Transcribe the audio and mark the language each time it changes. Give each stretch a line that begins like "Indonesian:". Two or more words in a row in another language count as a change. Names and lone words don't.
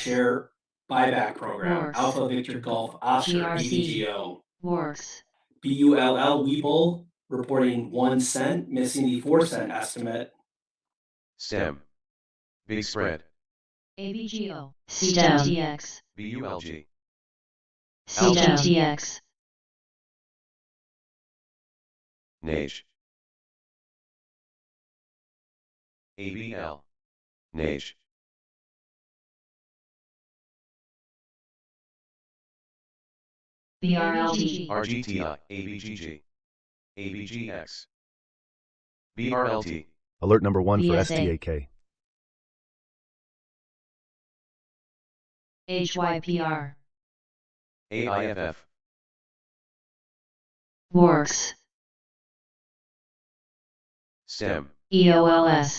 English: share buyback program. Works. Alpha Victor Golf Oscar GRC. AVGO. Works. BULL Weeble reporting 1 cent, missing the 4-cent estimate. STEM. Big spread. AVGO. STEM. TX. BULG. CGTX. NAGE. ABL. NAGE. BRLTG. RGTI. ABGG. ABGX. BRLT. Alert number 1 for VSA. STAK. HYPR. AIFF. Works. STEM. EOLS.